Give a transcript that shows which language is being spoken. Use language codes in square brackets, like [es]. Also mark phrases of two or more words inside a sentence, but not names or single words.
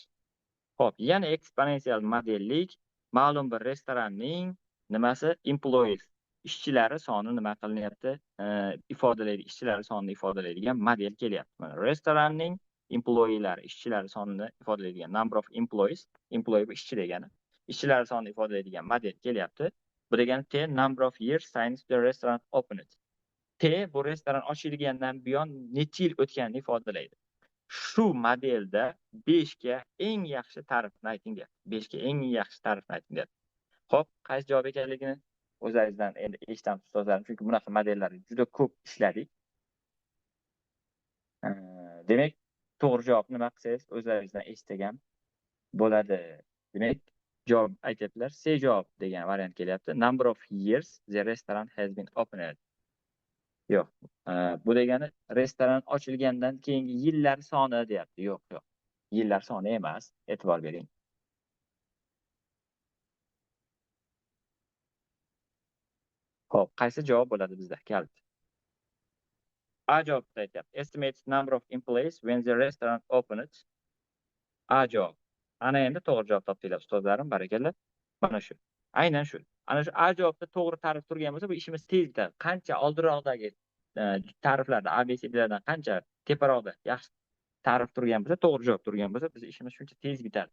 [uz] Xo'p, yana eksponensial modellik ma'lum bir restoranning nimasi employees ishchilari soni nima qilinyapti? Ifodalaydi, ishchilari sonini ifodalaydigan model kelyapti. Mana restoranning employeelari ishchilari sonini ifodalaydigan [en] number of employees, [uz] employee bu ishchi degani. Ishchilari sonini ifodalaydigan model kelyapti. Bu degani [en] T number of years since the restaurant opened. [uz] T bu restoran ochilgandan buyon necha yil o'tganini ifodalaydi. Shu modelda 5 ga eng yaxshi ta'rifni ayting deyapti. 5 ga eng yaxshi ta'rifni ayting deyapti. Xo'p, qaysi javob ekanligini o'zlaringizdan endi eshitamiz ustozlarim, chunki bunaqa modellarni juda ko'p ishladik. Demak, to'g'ri javob nima qilsangiz o'zlaringizdan eshitgan bo'ladi. Demak, javob aytyaptilar. C javob degan variant kelyapti. [en] Number of years the restaurant has been opened. [uz] Yo'q. Bu degani restoran ochilgandan keyingi yillar soni deyapti. Yo'q, yo'q. Yillar soni emas. E'tibor bering. Xo'p, qaysi javob bo'ladi bizda? Kalit. A javobda aytyapti. [en] Estimated number of employees when the restaurant opened. [uz] A javob. Ana endi to'g'ri javob topdinglar ustozlarim, barakalla. Mana shu. Aynan shu. Ana shu A javobda to'g'ri ta'rif turgan bo'lsa, bu ishimiz tez bitadi. Qancha oldinroqdagi ta'riflarda ABCDlardan qancha teparoqda yaxshi ta'rif turgan bo'lsa, to'g'ri javob turgan bo'lsa, biz ishimiz shuncha tez bitadi.